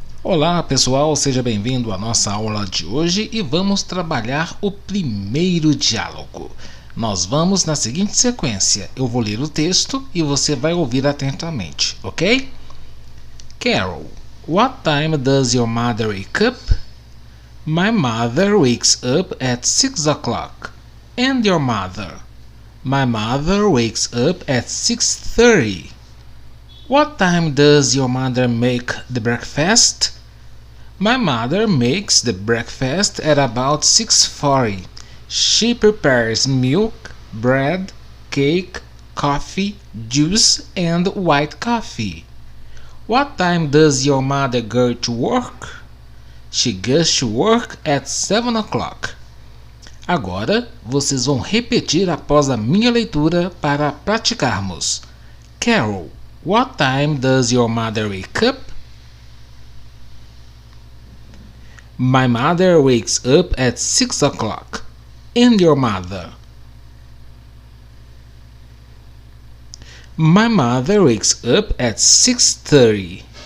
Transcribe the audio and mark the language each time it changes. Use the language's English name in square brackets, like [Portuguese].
[Portuguese] Olá pessoal, seja bem-vindo à nossa aula de hoje e vamos trabalhar o primeiro diálogo. Nós vamos na seguinte sequência: eu vou ler o texto e você vai ouvir atentamente, ok? [English] Carol, what time does your mother wake up? My mother wakes up at 6 o'clock. And your mother? My mother wakes up at 6:30. What time does your mother make the breakfast? My mother makes the breakfast at about 6:40. She prepares milk, bread, cake, coffee, juice, and white coffee. What time does your mother go to work? She goes to work at 7 o'clock. [Portuguese] Agora, vocês vão repetir após a minha leitura para praticarmos. [English] Carol, what time does your mother wake up? My mother wakes up at 6 o'clock. And your mother? My mother wakes up at 6:30.